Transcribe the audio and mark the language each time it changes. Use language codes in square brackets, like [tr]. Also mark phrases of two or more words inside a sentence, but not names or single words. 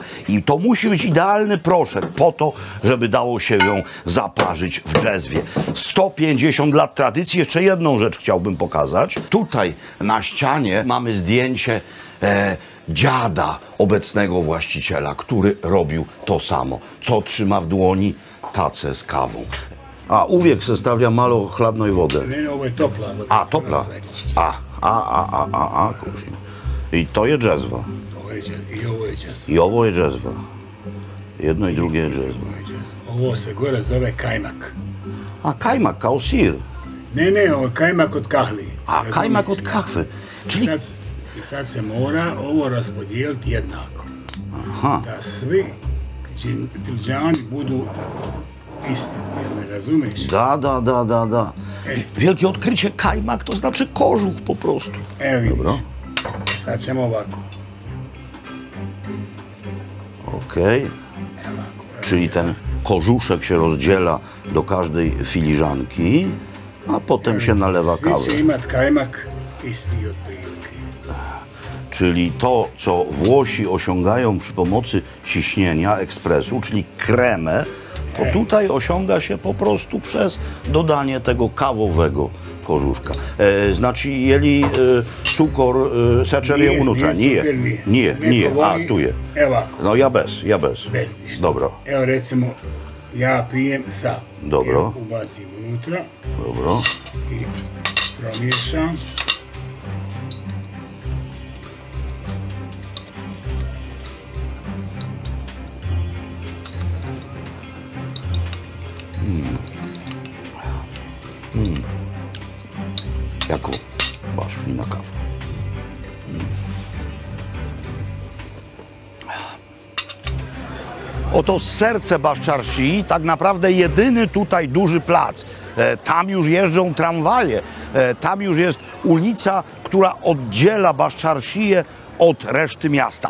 [pl] I to musi być idealny proszek po to, żeby dało się ją zaparzyć w dżezwie. 150 lat tradycji. Jeszcze jedną rzecz chciałbym pokazać. Tutaj na ścianie mamy zdjęcie dziada obecnego właściciela, który robił to samo. Co trzyma w dłoni? Tacę z kawą. A, [bs] uwiek se stavlja malo hladno i wodę. [pl] Nie, [bs] ovo je topla. A, topla. Kužim. I to je džezva. I ovo je džezva. I ovo je džezva. Jedno i drugie je džezva. Ovo Ovo se gore zove kajmak. A kajmak kao sir. Ne, ovo je kajmak od kahli. A Razumiješ? kajmak od kahve. Czyli... I sad se mora ovo raspodijeliti jednako. Aha. Da svi finđani budu isti, jel me razumiješ? Da. [pl] Wielkie odkrycie, kajmak to znaczy kożuch po prostu. [bs] Evo vidiš, Dobro. sad ćemo ovako. Okej. [pl] Czyli ten kożuszek się rozdziela do każdej filiżanki, a potem się nalewa [bs] Svi [pl] kawę. [bs] će imat kajmak isti otprilike. [pl] Czyli to, co Włosi osiągają przy pomocy ciśnienia, ekspresu, czyli kremę, to tutaj osiąga się po prostu przez dodanie tego kawowego kożuszka. [bs] Znači, je li cukor sečer je unutra? Nije. A, tu je. Evo ovako. No ja bez. Bez ništa. Dobro. Evo recimo, ja pijem sa. Dobro. Evo, ubacim unutra Dobro. i promiješam. Jako baš fina kawa. [pl] Oto serce Baszczarsi, tak naprawdę jedyny tutaj duży plac. Tam już jeżdżą tramwaje, tam już jest ulica, która oddziela Baszczarsiję od reszty miasta.